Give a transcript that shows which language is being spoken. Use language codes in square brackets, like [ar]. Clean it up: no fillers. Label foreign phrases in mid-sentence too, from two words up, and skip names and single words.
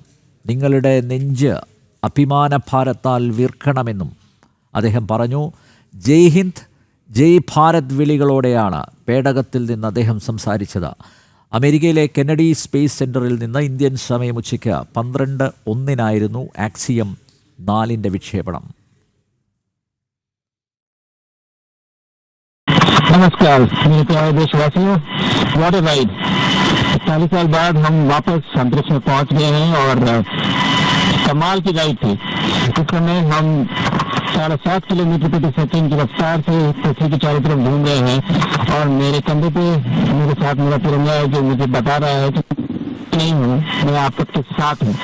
[ml] നിങ്ങളുടെ നെഞ്ച് അഭിമാനഭാരത്താൽ വീർക്കണമെന്നും അദ്ദേഹം പറഞ്ഞു. [hi] जय हिंद, जय भारत [ml] വിളികളോടെയാണ് പേടകത്തിൽ നിന്ന് അദ്ദേഹം സംസാരിച്ചത്. അമേരിക്കയിലെ കെന്നഡി സ്പേസ് സെന്ററിൽ നിന്ന് ഇന്ത്യൻ സമയം ഉച്ചയ്ക്ക് 12:01 ആക്സിയം 4 വിക്ഷേപണം. [hi] नमस्कार मेरे प्यारे देशवासियों, [en] what a ride. [hi] 40 साल बाद हम वापस अंतरिक्ष में पहुंच गए हैं और कमाल की राइड थी। इस समय हम 7.5 किलोमीटर प्रति सेकंड की रफ्तार से पृथ्वी के चारों तरफ घूम रहे हैं और मेरे कंधे पे मेरे साथ मेरा तिरंगा है जो मुझे बता रहा है कि नहीं हूँ, मैं आप सबके साथ हूँ।